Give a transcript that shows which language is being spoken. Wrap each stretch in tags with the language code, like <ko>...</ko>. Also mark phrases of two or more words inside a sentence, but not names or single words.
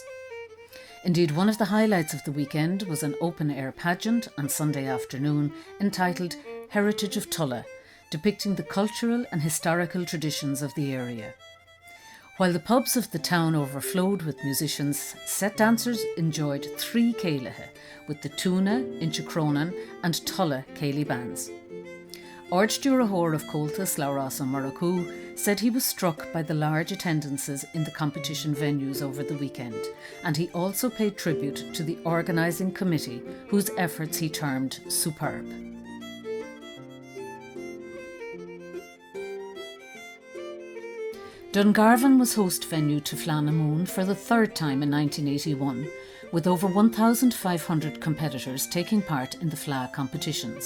<en>Indeed, one of the highlights of the weekend was an open-air pageant on Sunday afternoon entitled Heritage of Tulla, depicting the cultural and historical traditions of the area. While the pubs of the town overflowed with musicians, set dancers enjoyed 3 céileatha with the Tuna, Inchicronan and Tulla céilí bands. Ard-Stewardhóir of Comhaltas Untitled said he was struck by the large attendances in the competition venues over the weekend, and he also paid tribute to the organising committee, whose efforts he termed superb. Dungarvan was host venue to Fleadh na Mún for the 3rd time in 1981, with over 1,500 competitors taking part in the Fleadh competitions.</en>